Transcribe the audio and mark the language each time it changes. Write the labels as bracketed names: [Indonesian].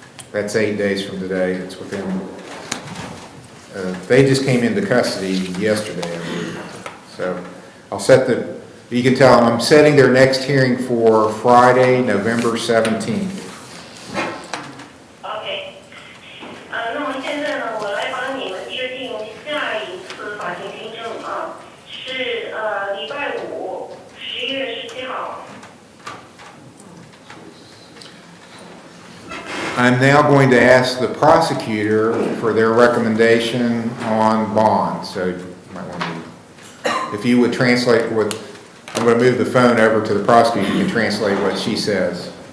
[English] That's 8 days from today. It's within, they just came into custody yesterday, I believe. So I'll set you can tell them I'm setting their next hearing for Friday, November 17th. [Chinese] OK，那么现在呢，我来帮你们制定下一次法庭听证啊，是礼拜五，11月17号。 [English] I'm now going to ask the prosecutor for their recommendation on bond. So you might want to, if you would translate what, I'm going to move the phone over to the prosecutor. You can translate what she says.